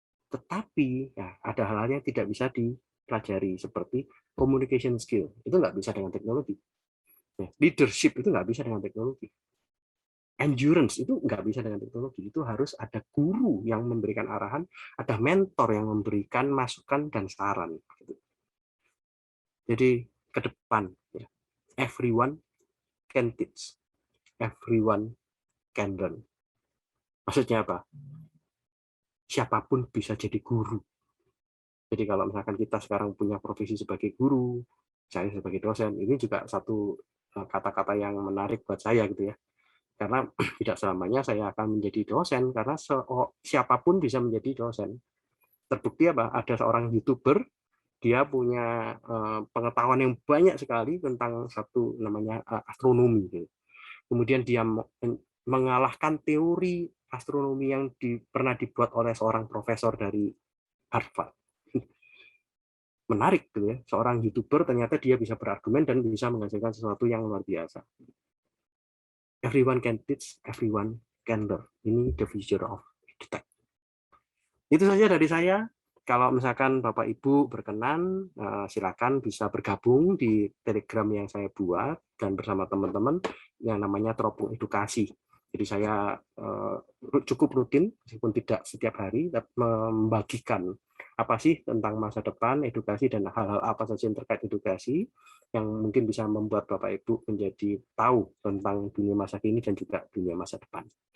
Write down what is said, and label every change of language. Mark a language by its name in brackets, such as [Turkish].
[Indonesian] Tetapi ya, ada hal-hal yang tidak bisa dipelajari seperti communication skill. Itu nggak bisa dengan teknologi. Leadership itu nggak bisa dengan teknologi. Endurance itu nggak bisa dengan teknologi. Itu harus ada guru yang memberikan arahan, ada mentor yang memberikan masukan dan saran. Jadi ke depan, [English] everyone can teach, everyone can learn. [Indonesian] Maksudnya apa? Siapapun bisa jadi guru. Jadi kalau misalkan kita sekarang punya profesi sebagai guru, saya sebagai dosen, ini juga satu kata-kata yang menarik buat saya gitu ya. karena tidak selamanya saya akan menjadi dosen, karena siapapun bisa menjadi dosen. Terbukti apa? Ada seorang YouTuber, dia punya pengetahuan yang banyak sekali tentang satu namanya astronomi. Kemudian dia mengalahkan teori astronomi yang pernah dibuat oleh seorang profesor dari Harvard. Menarik gitu ya, seorang YouTuber ternyata dia bisa berargumen dan bisa menghasilkan sesuatu yang luar biasa. [English] Everyone can teach, everyone can learn. [Indonesian] Ini [English] the future of edtech. [Indonesian] Itu saja dari saya. Kalau misalkan Bapak Ibu berkenan, silakan bisa bergabung di Telegram yang saya buat dan bersama teman-teman yang namanya Teropong Edukasi. Jadi saya cukup rutin, meskipun tidak setiap hari, membagikan apa sih tentang masa depan, edukasi, dan hal-hal apa saja yang terkait edukasi yang mungkin bisa membuat Bapak Ibu menjadi tahu tentang dunia masa kini dan juga dunia masa depan.